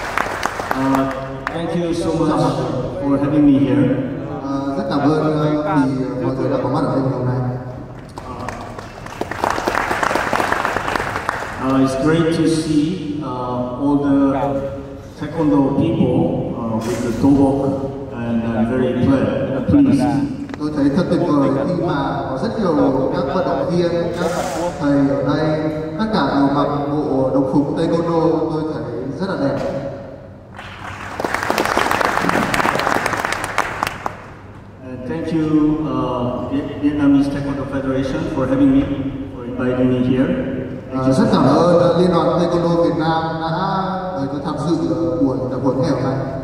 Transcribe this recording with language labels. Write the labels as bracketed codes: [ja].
[en] Thank you so much for having me here. [vi] Rất cảm ơn vì mọi người đã có mặt ở đây ngày hôm nay. [en] It's great to see all the Taekwondo people with the dobok, and I'm very pleased. [vi] Tôi thấy thật tuyệt vời khi mà có rất nhiều các vận động viên, các thầy ở đây, tất cả đều mặc bộ đồng phục Taekwondo, tôi thấy rất là đẹp. [en] Thank you Vietnamese Taekwondo Federation for having me, for inviting me here. [vi] Rất cảm ơn Liên đoàn Taekwondo Việt Nam đã mời tôi tham dự buổi tập huấn ngày hôm nay.